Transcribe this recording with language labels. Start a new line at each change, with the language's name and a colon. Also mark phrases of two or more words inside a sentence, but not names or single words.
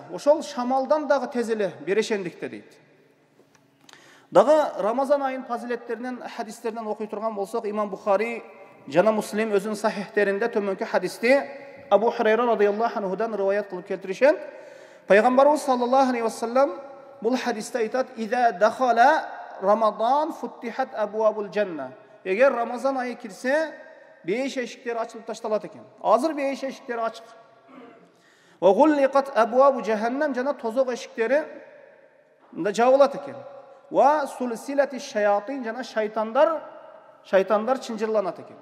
Kyrgyz: Ошол шамалдан дагы тез эле берешендикте дейт. Дагы Рамазан айынын фазилеттеринен, хадистеринен окуй турган болсок, Имам Бухари жана Муслим өзүнүн сахихтеринде төмөнкү хадисти Абу Хурайра
Arabic: رضي الله عنه
Kyrgyz: риваят кылып келтиришет. Пайгамбарыбыз
Arabic: صلى الله عليه وسلم
Kyrgyz: бул хадисте айтат:
Arabic: "إذا دخل رمضان فتحت أبواب الجنة."
Kyrgyz: Эгер Рамазан айы кирсе, бейиш эшиктери ачылып ташталат экен. Азыр бейиш эшиктери ачык.
Arabic: وغلقت أبواب جهنم,
Kyrgyz: жана тозок эшиктери мында жабылат экен.
Arabic: وسلسلت الشياطين,
Kyrgyz: жана шайтандар чынжырланат экен.